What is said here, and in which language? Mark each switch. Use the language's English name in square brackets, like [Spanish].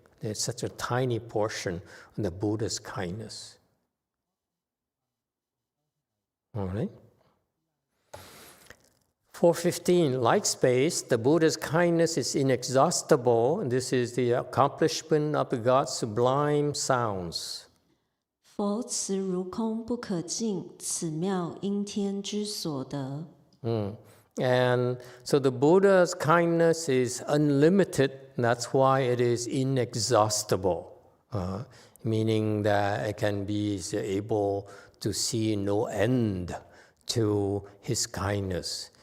[English] There's such a tiny portion of the Buddha's kindness. All right. 415, like space, the Buddha's kindness is inexhaustible. And this is the accomplishment of the God's sublime sounds. [Chinese] 佛慈如空不可尽，此妙因天之所得。 [English] And so the Buddha's kindness is unlimited. That's why it is inexhaustible, meaning that it can be able to see no end to his kindness.